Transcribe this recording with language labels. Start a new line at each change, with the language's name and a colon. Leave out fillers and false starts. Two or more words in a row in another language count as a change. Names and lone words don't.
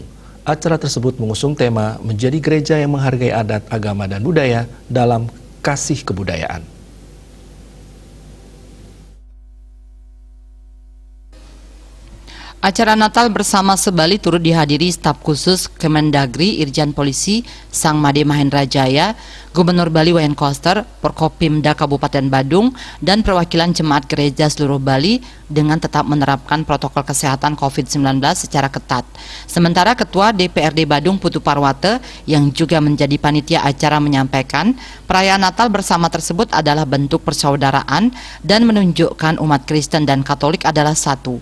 Indonesian: Acara tersebut mengusung tema menjadi gereja yang menghargai adat, agama, dan budaya dalam kasih kebudayaan. Acara Natal Bersama Sebali turut dihadiri staf khusus Kemendagri, Irjen Polisi Sang Made Mahendra Jaya, Gubernur Bali Wayan Koster, Porkopimda Kabupaten Badung, dan perwakilan jemaat gereja seluruh Bali dengan tetap menerapkan protokol kesehatan COVID-19 secara ketat. Sementara Ketua DPRD Badung Putu Parwate yang juga menjadi panitia acara menyampaikan, perayaan Natal bersama tersebut adalah bentuk persaudaraan dan menunjukkan umat Kristen dan Katolik adalah satu.